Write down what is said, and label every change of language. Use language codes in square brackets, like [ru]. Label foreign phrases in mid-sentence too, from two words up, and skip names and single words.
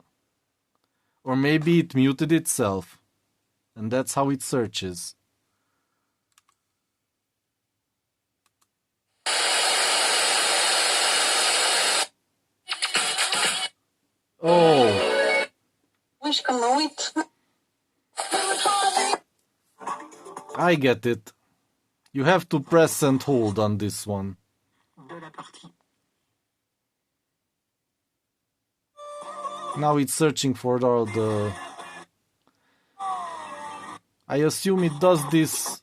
[en] Or maybe it muted itself. And that's how it searches. Oh. [ro] Wish că mă uit. [en] I get it. You have to press and hold on this one. Now it's searching for all the... I assume it does this...